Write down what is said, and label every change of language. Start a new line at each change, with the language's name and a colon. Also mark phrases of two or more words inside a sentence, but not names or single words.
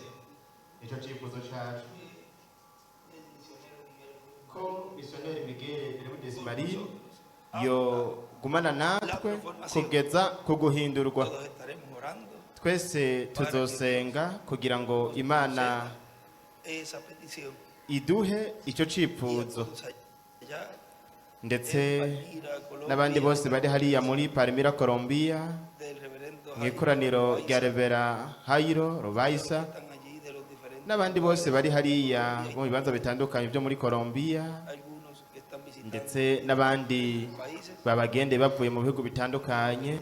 Kinyarwanda: Nicyo cyifuzo cyacu ko misiyoneri Miguel Bermudez Marie yo gumana natwe kugeza ku guhindurwa. Twese tuzosenga kugira ngo Imana iduhe icyo cyifuzo, ndetse n'abandi bose bari hariya muri Palmira Colombia mu ikoraniro rya Revera Hayiro Rubaisa, n'abandi bose bari hariya mu bibanza bitandukanye byo muri Colombia, ndetse n'abandi babagendeye bavuye mu bihugu bitandukanye.